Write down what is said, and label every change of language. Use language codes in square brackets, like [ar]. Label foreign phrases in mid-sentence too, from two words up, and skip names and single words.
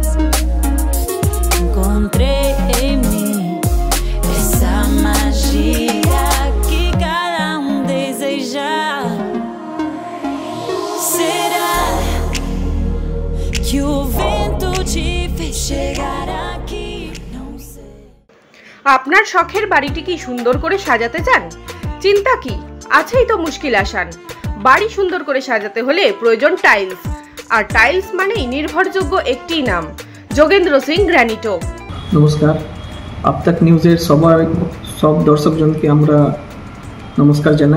[pt] Encontrei em mim essa magia que cada deseja. que o vento te fez chegar aqui. Não sei. [bn] আপনার শখের বাড়িটি কি সুন্দর করে সাজাতে চান? চিন্তা কি, আছেই তো মুশকিল আসান। বাড়ি সুন্দর করে সাজাতে হলে প্রয়োজন টাইলস, আর টাইলস মানেই নির্ভরযোগ্য একটি নাম, যোগেন্দ্র সিং গ্রানিটো। নমস্কার, আপতাক নিউজের সব দর্শকজনকে আমরা নমস্কার জানাই।